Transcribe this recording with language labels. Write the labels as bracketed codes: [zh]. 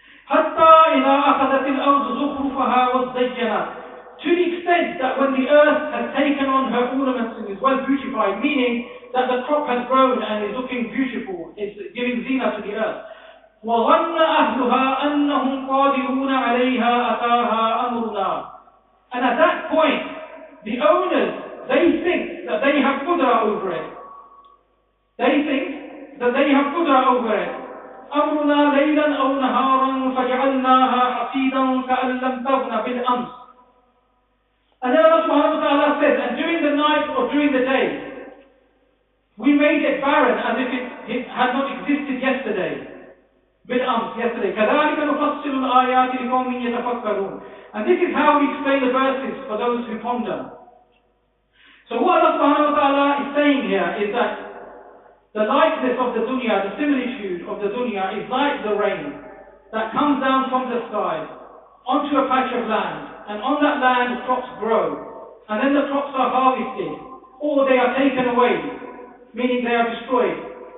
[ar] حتى إذا أخذت الأرض زخرفها وزينت, [en] to the extent that when the earth has taken on her ornaments and is well beautified, meaning that the crop has grown and is looking beautiful, it's giving zina to the earth. [ar] وظن أهلها أنهم قادرون عليها أتاها أمرنا, [en] and at that point the owners, they think that they have qudra over it. They think that they have qudra over it. [ar] أمرنا ليلا أو نهارا فجعلناها حصيدا كأن لم تغن بالأمس. [en] And then Allah subhanahu wa ta'ala says, and during the night or during the day, we made it barren as if it had not existed yesterday. بالأمس, yesterday. [ar] كذلك نفصل الآيات لقوم يتفكرون. [en] And this is how we explain the verses for those who ponder. So what Allah subhanahu wa ta'ala is saying here is that the likeness of the dunya, the similitude of the dunya is like the rain that comes down from the sky onto a patch of land, and on that land crops grow, and then the crops are harvested, or they are taken away, meaning they are destroyed.